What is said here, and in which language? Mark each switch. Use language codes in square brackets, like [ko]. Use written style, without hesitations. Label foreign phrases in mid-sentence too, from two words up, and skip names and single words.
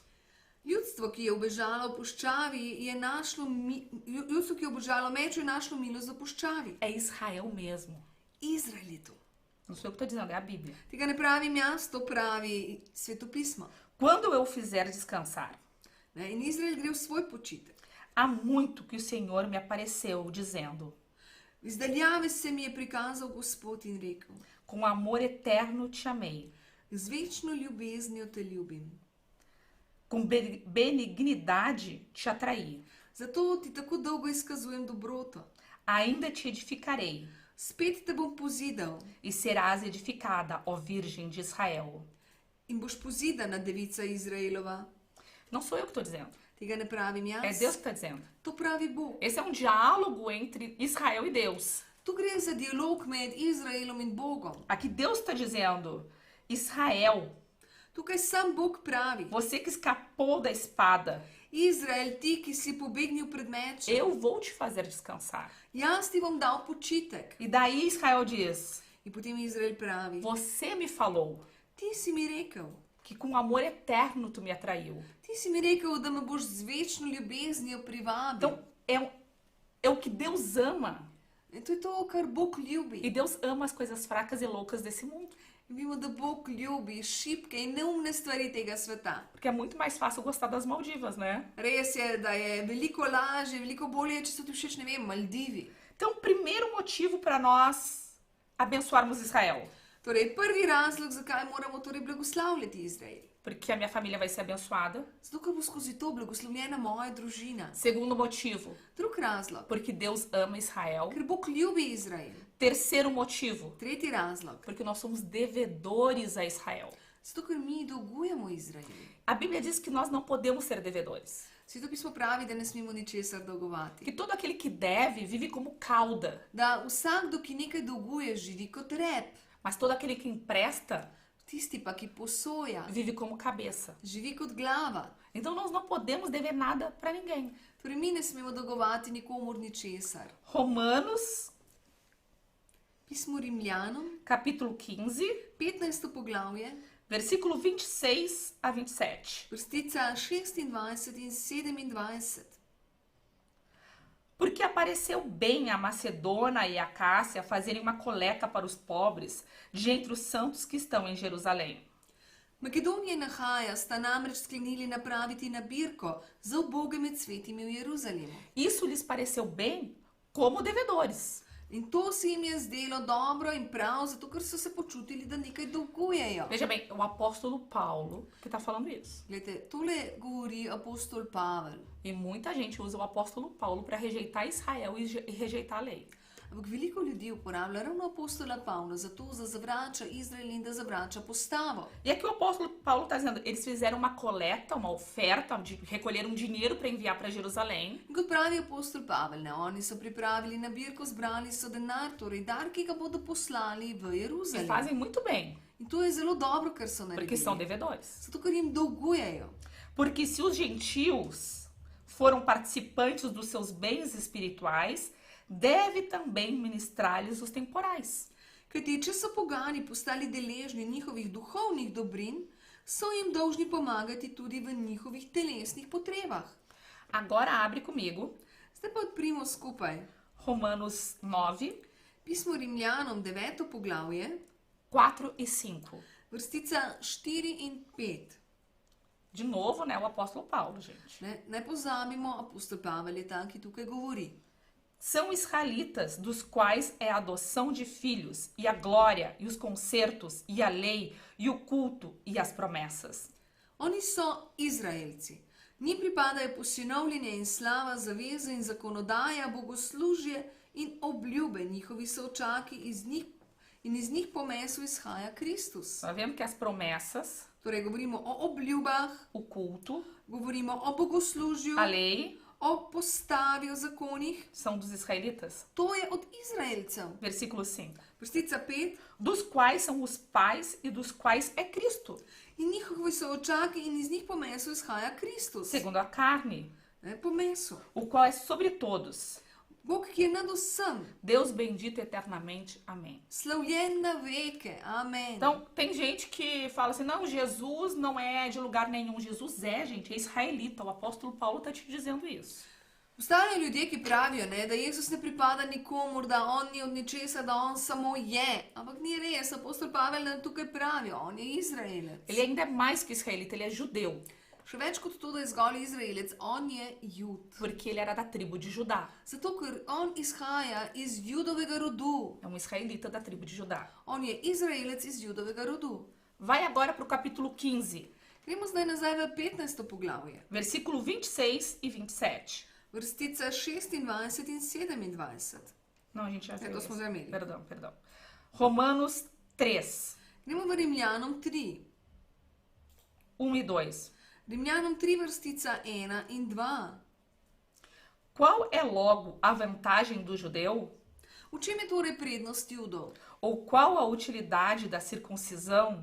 [sl] Ljudstvo, ki je ubežalo v puščavi, je našlo ljudstvo, ki je ubežalo meču, je našlo milost v puščavi. [pt] É Israel mesmo. [sl] Izrael je to. [pt] Não sou eu que estou dizendo, é a Bíblia. [sl] Tega ne pravim jaz, to pravi svetopismo. [pt] Quando eu fizer descansar, Ne? [sl] In Izrael gre v svoj počitek. [pt] há muito que o Senhor me apareceu dizendo: [sl] Iz daljave se mi je prikazal Gospod in rekel: [pt] com amor eterno te amei, [sl] Z večno ljubeznijo te ljubim. [pt] com benignidade te atraí, [sl] Zato ti tako dolgo izkazujem dobroto. [pt] ainda te edificarei, [sl] Spet te bom pozidal [pt] e serás edificada, ó Virgem de Israel. [sl] in boš pozidana, devica Izraelova. [pt] Não sou eu que estou dizendo, [sl] Tega ne pravim [pt] é [sl] jaz, [pt] Deus que está dizendo. [sl] to pravi Bog. [pt] Esse é um diálogo entre Israel e Deus. [sl] Tu gre za dialog med Izraelom in Bogom. [pt] Aqui Deus está dizendo: Israel, [sl] Tukaj sam Bog pravi: [pt] você que escapou da espada, [sl] Izrael, ti, ki si pobegnil pred mečem, [pt] eu vou te fazer descansar. [sl] jaz ti bom dal počitek. [pt] E daí Israel diz: [sl] In potem Izrael pravi: [pt] você me falou [sl] Ti si mi rekel, [pt] que com amor eterno tu me atraiu. [sl] ti si mi rekel, da me boš z večno ljubeznijo privabil. [pt] Então, é o que Deus ama. [sl] In to je to, kar Bog ljubi. [pt] E Deus ama as coisas fracas e loucas desse mundo. [sl] In vemo, da Bog ljubi šibke in neumne stvari tega sveta. [pt] Porque é muito mais fácil gostar das Maldivas, né? [sl] Res je, da je veliko lažje, veliko bolje, če so ti všeč, ne vem, Maldivi. [pt] Então, primeiro motivo para nós abençoarmos Israel. [sl] Torej, prvi razlog, zakaj moramo torej blagoslavljati Izrael. [pt] Porque a minha família vai ser abençoada. [sl] Zato, ker bo skozi to blagoslovljena moja družina. [pt] Segundo motivo, [sl] Drug razlog, [pt] porque Deus ama Israel. [sl] ker Bog ljubi Izrael. [pt] Terceiro motivo, [sl] Tretji razlog, [pt] porque nós somos devedores a Israel. [sl] zato, ker mi dolgujemo Izraelu. [pt] A Bíblia diz que nós não podemos ser devedores. [sl] Sveto pismo pravi, da ne smemo ničesar dolgovati. [pt] Que todo aquele que deve vive como cauda, [sl] Da vsakdo, ki nekaj dolguje, živi kot rep. [pt] mas todo aquele que empresta [sl] Tisti pa, ki posoja, [pt] vive como cabeça. [sl] živi kot glava. [pt] Então nós não podemos dever nada para ninguém. [sl] Torej, mi ne smemo dolgovati nikomur ničesar. [pt] Romanos, [sl] Pismo Rimljanom, [pt] capítulo 15, [sl] 15. poglavje, [pt] versículo 26 a 27. [sl] vrstica 26 in 27. [pt] Porque apareceu bem a Macedônia e a Cássia fazerem uma coleta para os pobres de entre os santos que estão em Jerusalém. [sl] Makedonija in Ahaja sta namreč sklenili napraviti nabirko za uboge med svetimi v Jeruzalemu. [pt] Isso lhes pareceu bem como devedores. [sl] In to se jim je zdelo dobro in prav, zato ker so se počutili, da nekaj dolgujejo. [pt] Veja bem, o apóstolo Paulo que está falando isso. [sl] Glejte, tole govori apostol Pavel. [pt] E muita gente usa o apóstolo Paulo para rejeitar Israel e rejeitar a lei. [sl] Ampak veliko ljudi uporablja ravno apostola Pavla zato, da zavrača Izrael in da zavrača postavo. [pt] E aqui o apóstolo Paulo está dizendo, eles fizeram uma coleta, uma oferta, recolheram dinheiro para enviar para Jerusalém. [sl] In kot pravi apostol Pavel, ne, oni so pripravili nabirko, zbrali so denar, torej dar, ki ga bodo poslali v [pt] E [sl] Jeruzalem. [pt] fazem muito bem, [sl] In to je zelo dobro, kar so [pt] porque são [sl] naredili. [pt] devedores. [sl] Zato, ker jim dolgujejo. [pt] Porque se os gentios foram participantes dos seus bens espirituais, deve também ministrar-lhes os temporais. [sl] Kajti, če so pogani postali deležni njihovih duhovnih dobrin, so jim dolžni pomagati tudi v njihovih telesnih potrebah. [pt] Agora abre comigo [sl] Zdaj pa odprimo skupaj [pt] Romanos 9, [sl] pismo Rimljanom 9. poglavje, [pt] 4 e 5. [sl] vrstica 4 in 5. [pt] De novo, né, o apóstolo Paulo, gente. [sl] Ne pozabimo, apostol Pavel je ta, ki tukaj govori. [pt] São israelitas, dos quais é a adoção de filhos, e a glória, e os concertos, e a lei, e o culto, e as promessas. [sl] Oni so Izraelci. Njim pripadajo posinovljenje in slava, zaveze in zakonodaja, bogoslužje in obljube. Njihovi sočaki iz njih po mesu izhaja Kristus. [pt] Nós vemos que as promessas, [sl] Torej, govorimo o obljubah, [pt] o culto, [sl] govorimo o bogoslužju, [pt] a lei, [sl] o postavi, o zakonih. [pt] são dos israelitas. [sl] To je od Izraelcev. [pt] Versículo 5. [sl] Vrstica 5. [pt] Dos quais são os pais e dos quais é Cristo, [sl] In njihovi sočaki in iz njih po mesu izhaja Kristus. [pt] segundo a carne, [sl] Po mesu. [pt] o qual é sobre todos. [sl] Bog, ki je nad vsem. [pt] Deus bendito eternamente. Amém. [sl] Slavljen na veke. Amen. [pt] Então, tem gente que fala assim, não, Jesus não é de lugar nenhum. Jesus é, gente, é israelita. O apóstolo Paulo está te dizendo isso. [sl] Obstajajo ljudje, ki pravijo, da Jezus ne pripada nikomur, da on ni od ničesa, da on samo je. Ampak ni res, apostol Pavel nam tukaj pravi, on je Izraelec. [pt] Ele ainda é mais que israelita, ele é judeu. [sl] Še več kot to, da je zgolj Izraelec, on je Jud. [pt] Porque ele era da tribo de Judá. [sl] Zato, ker on izhaja iz Judovega rodu. [pt] É um israelita da tribo de Judá. [sl] On je Izraelec iz Judovega rodu. [pt] Vai agora para o capítulo 15, [sl] Gremo zdaj nazaj v 15. poglavje. [pt] versículo 26 e 27. [sl] Vrstica 26 in 27. [pt] Não, a gente já fez. [sl] to smo já imeli. [pt] Perdão. Romanos 3, [sl] Gremo v Rimljanom 3. [pt] 1 e 2. [sl] Rimljanom 3, vrstica 1 in 2. [pt] Qual é logo a vantagem do judeu? [sl] V čem je torej prednost Judov? [pt] Ou qual a utilidade da circuncisão?